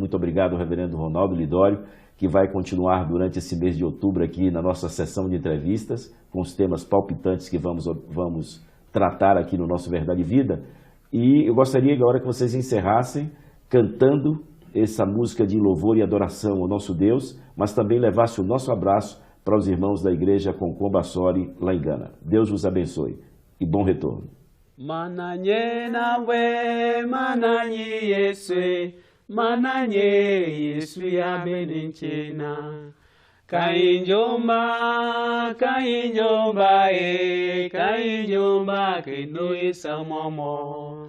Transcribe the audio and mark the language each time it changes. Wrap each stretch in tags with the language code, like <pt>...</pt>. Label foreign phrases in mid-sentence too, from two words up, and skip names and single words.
<pt>Muito obrigado, reverendo Ronaldo Lidório, que vai continuar durante esse mês de outubro aqui na nossa sessão de entrevistas, com os temas palpitantes que vamos tratar aqui no nosso Verdade e Vida. E eu gostaria agora que vocês encerrassem cantando essa música de louvor e adoração ao nosso Deus, mas também levasse o nosso abraço para os irmãos da igreja Concomba Sori, lá em Gana. Deus vos abençoe e bom retorno.</pt> <xon>Mananye nawe, mananye Yeswe, mananye Yeswe ya beninchena. Kainjomba kino isamomo.</xon>